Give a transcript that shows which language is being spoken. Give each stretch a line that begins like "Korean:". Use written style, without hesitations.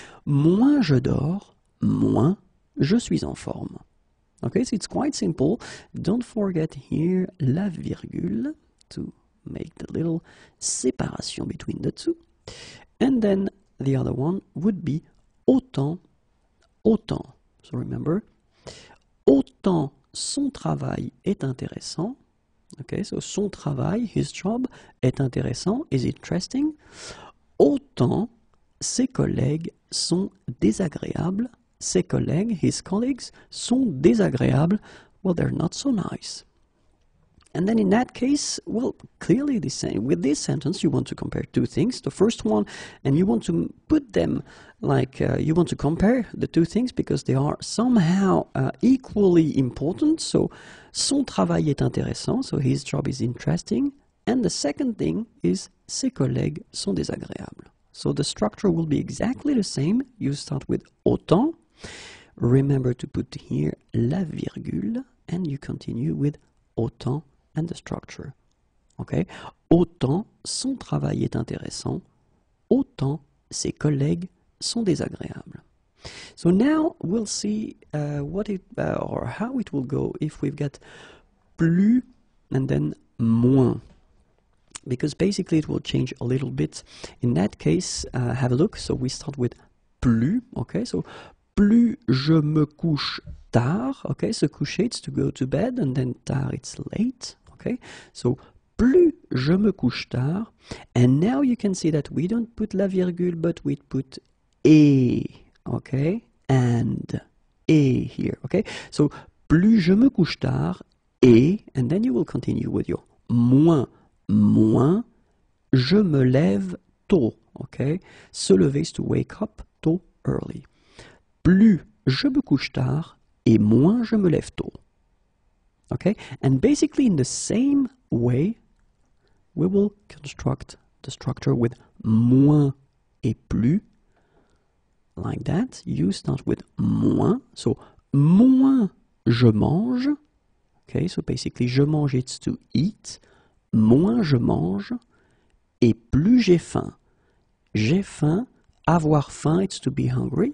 French: Moins je dors, moins je suis en forme.
English: Okay, so it's quite simple. Don't forget here la virgule to make the little separation between the two. And then the other one would be autant, autant. So remember,
French: autant son travail est intéressant.
English: Okay, so
French: son travail,
English: his job,
French: est intéressant,
English: is interesting.
French: Autant ses collègues sont désagréables. Ses collègues,
English: his colleagues,
French: sont désagréables.
English: Well, they're not so nice. And then in that case, well, clearly with this sentence, you want to compare two things. The first one, and you want to put them like, you want to compare the two things because they are somehow equally important. So,
French: son travail est intéressant,
English: so his job is interesting. And the second thing is,
French: ses collègues sont désagréables.
English: So the structure will be exactly the same. You start with autant. Remember to put here la virgule, and you continue with autant and the structure. Okay?
French: Autant son travail est intéressant, autant ses collègues sont désagréables.
English: So now we'll see what it or how it will go if we've got plus and then moins. Because basically it will change a little bit. In that case, have a look. So we start with plus.
French: Okay, so plus je me couche tard.
English: Okay, so coucher it's to go to bed, and then tard it's late.
French: Okay, so plus je me couche tard.
English: And now you can see that we don't put la virgule, but we put et. Okay, and et here. Okay, so
French: plus je me couche tard et,
English: and then you will continue with your moins.
French: Moins je me lève tôt.
English: Okay, se lever is to wake up tôt, early.
French: Plus je me couche tard et moins je me lève tôt.
English: Okay, and basically in the same way, we will construct the structure with moins et plus. Like that, you start with moins. So,
French: moins je mange.
English: Okay, so basically,
French: je mange,
English: it's to eat.
French: Moins je mange et plus j'ai faim. J'ai faim, avoir faim,
English: it's to be hungry.